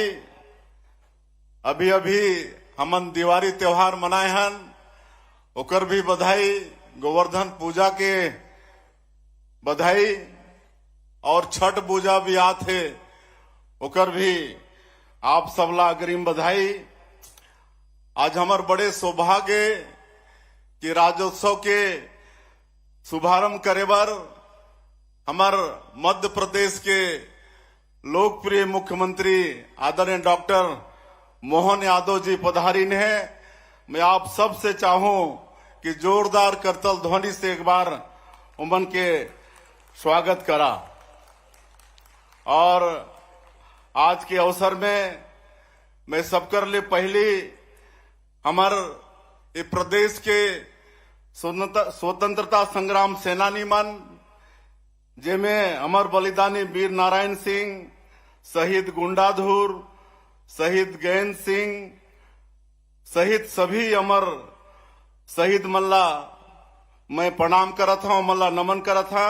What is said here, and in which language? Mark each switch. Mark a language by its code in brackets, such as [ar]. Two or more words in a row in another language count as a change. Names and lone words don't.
[hne] अभी अभी हमन दिवाली त्योहार मनाए हन, ओकर भी बधाई, गोवर्धन पूजा के बधाई और छठ पूजा भी आथे ओकर भी आप सबला अग्रिम बधाई। आज हमार बड़े सौभाग्य कि राज्योत्सव के शुभारंभ करे बर हमार मध्य प्रदेश के लोकप्रिय मुख्यमंत्री आदरणीय डॉक्टर मोहन यादव जी पधारीन है। मैं आप सब से चाहूं कि जोरदार करतल ध्वनि से एक बार उमन के स्वागत करा। और आज के अवसर में मैं सबकर लिए पहली हमार ये प्रदेश के स्वतंत्रता संग्राम सेनानी मन जेमें अमर बलिदानी वीर नारायण सिंह, शहीद गुंडाधुर, शहीद गैन सिंह सहित सभी अमर शहीद मल्ला मैं प्रणाम करत हूं, मल्ला नमन करत था।